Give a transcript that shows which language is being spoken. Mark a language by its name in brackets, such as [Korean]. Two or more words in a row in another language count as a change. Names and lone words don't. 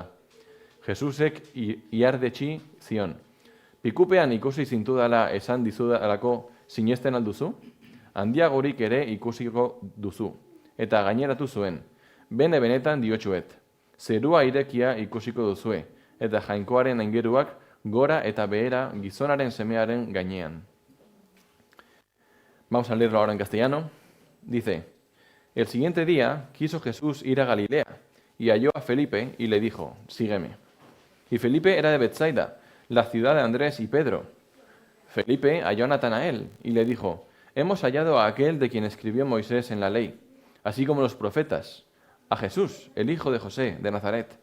[Basque] Jesusek iardetxi zion, pikupean ikusi zintudala esan dizudalako sinesten alduzu? Handiagorik ere ikusiko duzu. Eta gaineratu zuen, bene benetan diotsuet, zerua irekia ikusiko duzue, eta jainkoaren aingeruak gora eta behera gizonaren semearen gainean. [Spanish] Vamos a leerlo ahora en castellano. Dice, el siguiente día quiso Jesús ir a Galilea, y halló a Felipe y le dijo, sígueme. Y Felipe era de Betsaida, la ciudad de Andrés y Pedro. Felipe halló a Natanael y le dijo, hemos hallado a aquel de quien escribió Moisés en la ley, así como los profetas, a Jesús, el hijo de José, de Nazaret.